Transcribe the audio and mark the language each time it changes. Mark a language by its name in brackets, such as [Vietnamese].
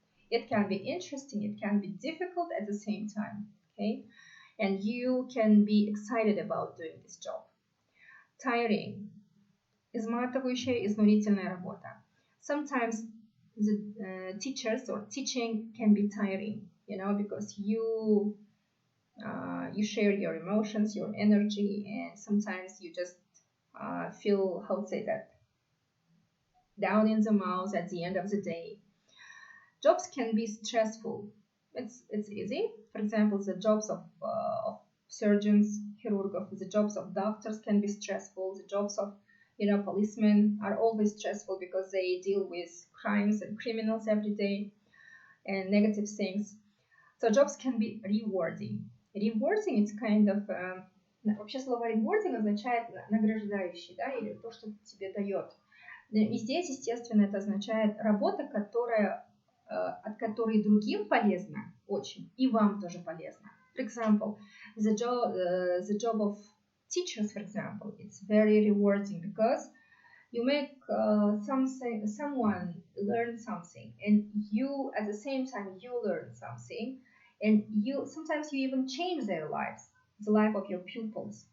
[English] It can be interesting, it can be difficult at the same time, okay? And you can be excited about doing this job. Tiring. [Russian] Изматывающая, изнурительная работа. [English] Sometimes the teachers or teaching can be tiring, because you share your emotions, your energy, and sometimes you just feel, how to say that, down in the mouth at the end of the day. Jobs can be stressful. It's easy. For example, the jobs of surgeons, chirurgов, the jobs of doctors can be stressful. The jobs of policemen are always stressful because they deal with crimes and criminals every day and negative things. So jobs can be rewarding. Rewarding, it's kind of [Russian] вообще слово rewarding означает награждающий, да, или то, что тебе дает. И здесь, естественно, это означает работа, от которой другим полезно очень, и вам тоже полезно. [English] For example, the job of teachers, for example, it's very rewarding because you make someone learn something, and you, at the same time, you learn something, and sometimes you even change their lives, the life of your pupils.